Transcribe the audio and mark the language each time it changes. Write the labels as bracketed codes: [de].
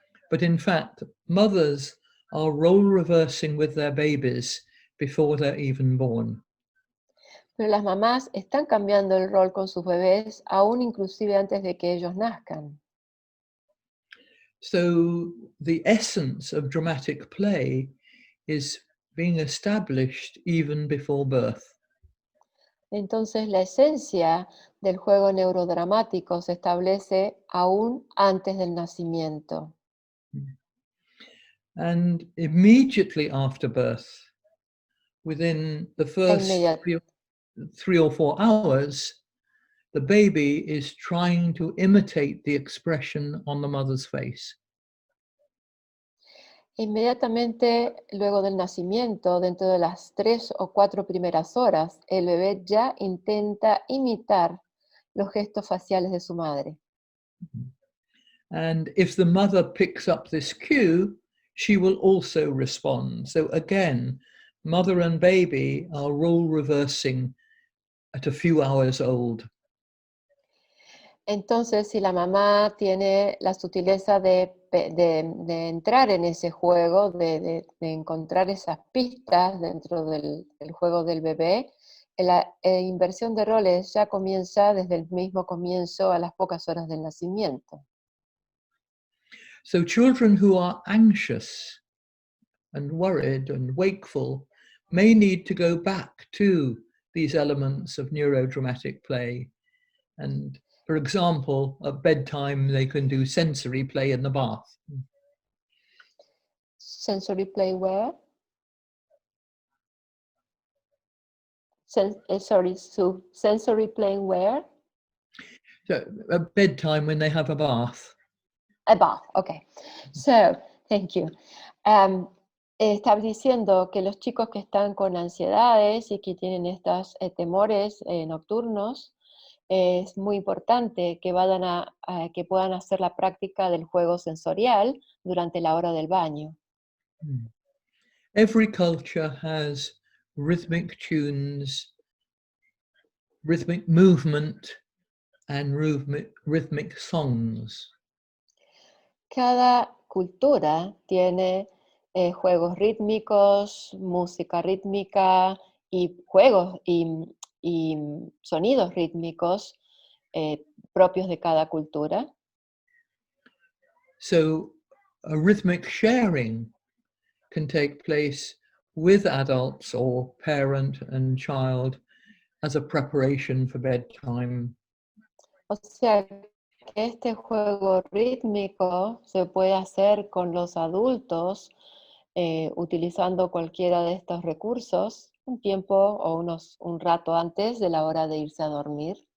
[en] But in fact, mothers are role reversing with their babies before they're even born. [es] Pero las mamás están cambiando el rol con sus bebés, aún inclusive antes de que ellos nazcan. [en] So the essence of dramatic play is being established even before birth. [es] Entonces la esencia del juego neurodramático se establece aún antes del nacimiento. [en] And immediately after birth, within the first 3 or 4 hours, the baby is trying to imitate the expression on the mother's face. [es] Inmediatamente luego del nacimiento, dentro de las 3 o 4 primeras horas, el bebé ya intenta imitar los gestos faciales de su madre. [en] And if the mother picks up this cue, she will also respond. So again, mother and baby are role reversing at a few hours old. [es] Entonces, si la mamá tiene la sutileza de entrar en ese juego, de encontrar esas pistas dentro del juego del bebé, la inversión de roles ya comienza desde el mismo comienzo a las pocas horas del nacimiento. [en] So children who are anxious and worried and wakeful may need to go back to these elements of neurodramatic play. And for example, at bedtime, they can do sensory play in the bath. Sensory play where? Sorry, Sue. Sensory playing where? So at bedtime when they have a bath. A bath, okay. So, thank you. [es] Estaba diciendo que los chicos que están con ansiedades y que tienen estos temores nocturnos, es muy importante que que puedan hacer la práctica del juego sensorial durante la hora del baño. [en] Every culture has rhythmic tunes, rhythmic movement, and rhythmic songs. [es] Cada cultura tiene juegos rítmicos, música rítmica y juegos y y sonidos rítmicos propios de cada cultura. [en] So a rhythmic sharing can take place with adults or parent and child as a preparation for bedtime. [es] O sea, que este juego rítmico se puede hacer con los adultos utilizando cualquiera de estos recursos un tiempo o un rato antes de la hora de irse a dormir.